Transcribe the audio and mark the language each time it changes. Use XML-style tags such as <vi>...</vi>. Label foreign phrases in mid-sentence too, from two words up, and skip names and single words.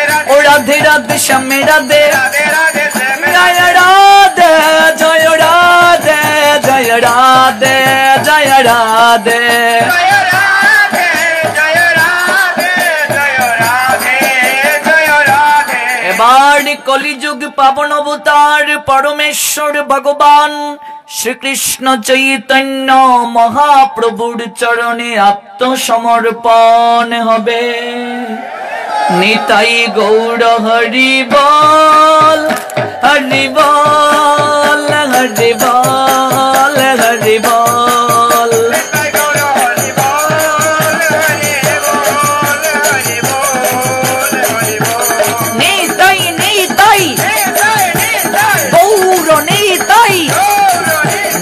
<bn>O Radhe Radhe Shame Radhe Radhe Radhe Shame জয় রাধে জয় রাধে জয় রাধে জয় রাধে জয় রাধে জয় রাধে জয় রাধে জয় রাধে এবার কলিযুগ পাবন অবতার পরমেশ্বর ভগবান শ্রীকৃষ্ণ চৈতন্য মহাপ্রভুর চরণে আত্মসমর্পণ হবে নিতাই গৌর হরি বল হরি বল হরি বল হরি বল জয় গৌর হরি বল হরি বল হরি বল হরি বল নিতাই নিতাই Nitai Nitai গৌর নিতাই Gaura Nitai</bn>